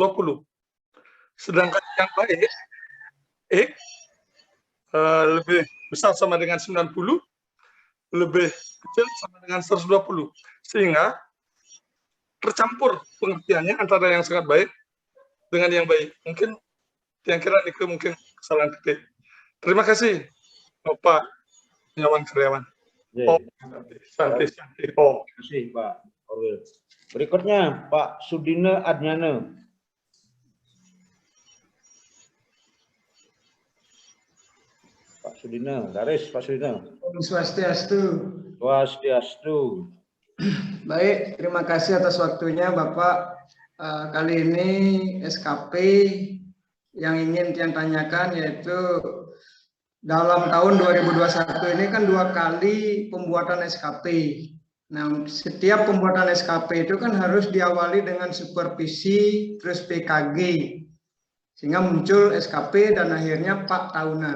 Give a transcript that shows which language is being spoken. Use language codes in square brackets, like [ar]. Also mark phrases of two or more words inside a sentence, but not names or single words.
[id] Sedangkan yang baik X lebih besar sama dengan 90, lebih kecil sama dengan 120, sehingga tercampur pengertiannya antara yang sangat baik dengan yang baik. Mungkin yang kira itu mungkin kesalahan ketik. Terima kasih Bapak karyawan. Oh, santai. Oh. Terima kasih Pak Korwil. Berikutnya Pak Sudina Adnyana. Pak Sudina, garis Pak Sudina. Om Swastiastu. Swastiastu. Baik, terima kasih atas waktunya Bapak. Kali ini SKP yang ingin Tian tanyakan yaitu dalam tahun 2021 ini kan 2 kali pembuatan SKP. Nah, setiap pembuatan SKP itu kan harus diawali dengan supervisi, terus PKG, sehingga muncul SKP dan akhirnya 4 tahunan.